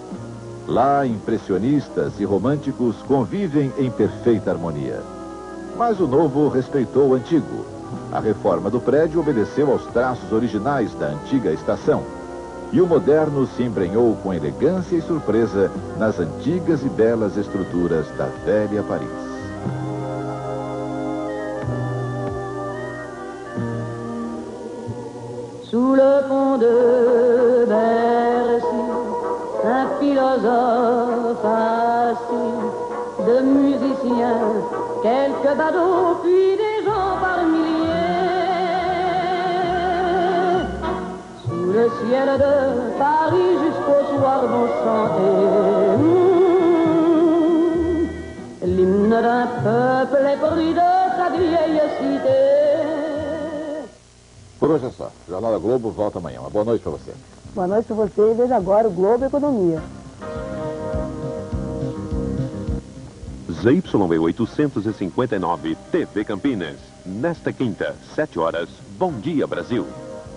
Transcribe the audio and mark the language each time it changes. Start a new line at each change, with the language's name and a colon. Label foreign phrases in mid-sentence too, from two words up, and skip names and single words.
Portuguese: Lá, impressionistas e românticos convivem em perfeita harmonia. Mas o novo respeitou o antigo. A reforma do prédio obedeceu aos traços originais da antiga estação. E o moderno se embrenhou com elegância e surpresa nas antigas e belas estruturas da velha Paris.
French: Sous le pont de Bercy, un philosophe assis, de musiciens, quelques badauds, puis des gens par milliers. Sous le ciel de Paris jusqu'au soir vont chanter l'hymne d'un peuple épris de sa vieille cité.
Portuguese: Por hoje é só. O Jornal da Globo volta amanhã. Uma boa noite para você. Boa noite para você e veja agora o Globo Economia. ZYE 859, TV Campinas. Nesta quinta, 7 horas. Bom dia, Brasil.